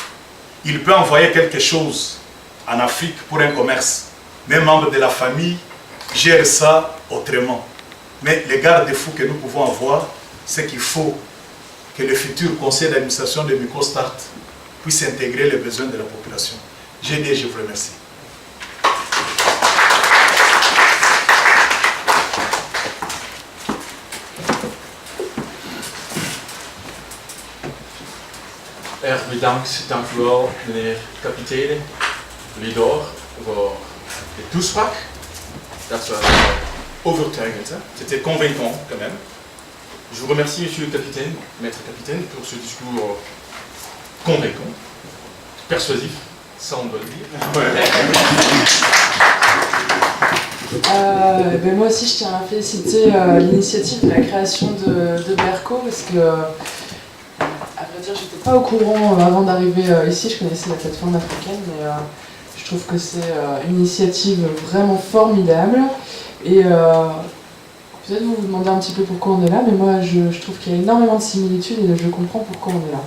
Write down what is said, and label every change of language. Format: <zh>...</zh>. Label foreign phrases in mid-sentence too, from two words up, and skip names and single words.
<fr>Ils peuvent envoyer quelque chose en Afrique pour un commerce. Même membres de la famille gèrent ça autrement. Mais les garde-fous que nous pouvons avoir, c'est qu'il faut que le futur conseil d'administration de Microstart puisse intégrer les besoins de la population. J'ai dit, je vous remercie.</fr> <nl>Erg bedankt, dank u wel meneer kapitein Lidor voor de toespraak. Dat was overtuigend,</nl> <fr>c'était convaincant quand même. Je vous remercie monsieur le capitaine, maître capitaine, pour ce discours convaincant, persuasif, ça on doit le dire. Ben moi aussi je tiens à féliciter l'initiative de la création de Berco parce que à vrai dire j'étais pas au courant avant d'arriver ici, je connaissais la plateforme africaine mais je trouve que c'est une initiative vraiment formidable et peut-être vous vous demandez un petit peu pourquoi on est là mais moi je trouve qu'il y a énormément de similitudes et je comprends pourquoi on est là.</fr>